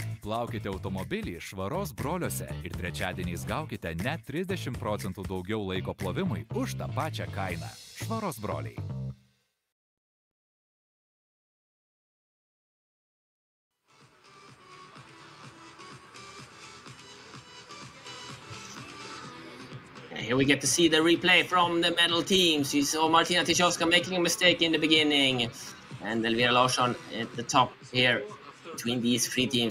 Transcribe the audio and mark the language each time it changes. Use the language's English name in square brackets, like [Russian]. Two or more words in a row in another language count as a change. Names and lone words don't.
[Lithuanian] plaukite automobilį švaros broliuose ir trečiadieniais gaukite net 30% daugiau laiko plovimui už tą pačią kainą. Švaros broliai. [English] Here we get to see the replay from the medal teams. You saw Martina Tyszowska making a mistake in the beginning. And Elvira Larsson at the top here between these three teams.